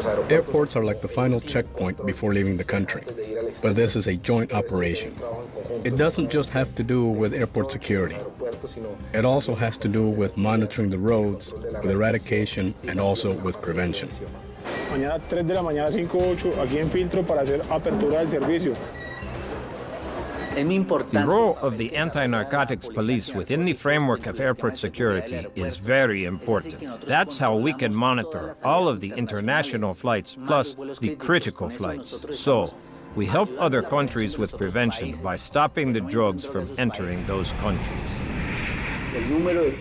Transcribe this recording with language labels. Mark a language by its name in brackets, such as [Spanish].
[English] Airports are like the final checkpoint before leaving the country, but this is a joint operation. It doesn't just have to do with airport security. It also has to do with monitoring the roads, with eradication, and also with prevention. [Spanish] Mañana 3 de la mañana, 5:08, aquí en Filtro para hacer apertura del servicio. [English] The role of the anti-narcotics police within the framework of airport security is very important. That's how we can monitor all of the international flights plus the critical flights. So, we help other countries with prevention by stopping the drugs from entering those countries.